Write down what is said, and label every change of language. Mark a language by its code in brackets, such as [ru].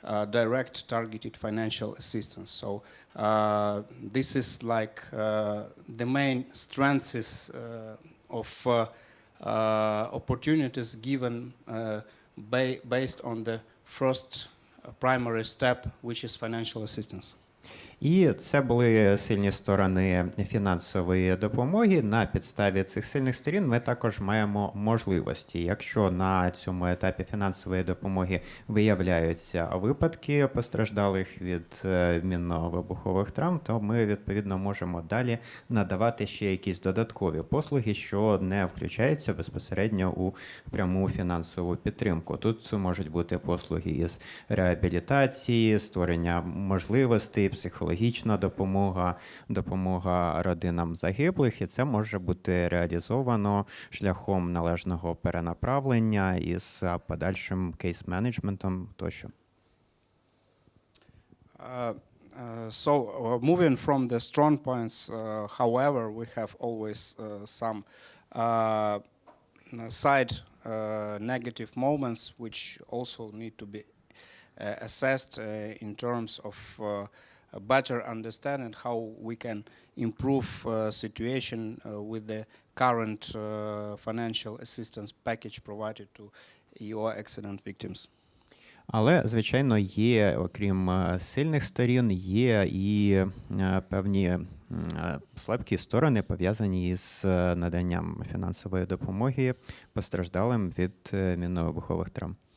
[en] direct targeted financial assistance. So this is like the main strengths of opportunities given based on the first primary step, which is financial assistance. [uk] І це були сильні сторони фінансової допомоги. На підставі цих сильних сторін ми також маємо можливості. Якщо на цьому етапі фінансової допомоги виявляються випадки постраждалих від мінно-вибухових травм, то ми, відповідно, можемо далі надавати ще якісь додаткові послуги, що не включаються безпосередньо у пряму фінансову підтримку. Тут можуть бути послуги із реабілітації, створення можливостей, психологічна допомога, допомога родинам загиблих, і це може бути реалізовано шляхом належного перенаправлення із подальшим кейс-менеджментом тощо. [en] So moving from the strong points, however, we have always some side negative moments which also need to be assessed in terms of a better understanding how we can improve situation with the current financial assistance package provided to your accident victims. [uk] Але, звичайно, є, окрім сильних сторін, є і певні слабкі сторони, пов'язані із наданням фінансової допомоги постраждалим від мінно-вибухових травм.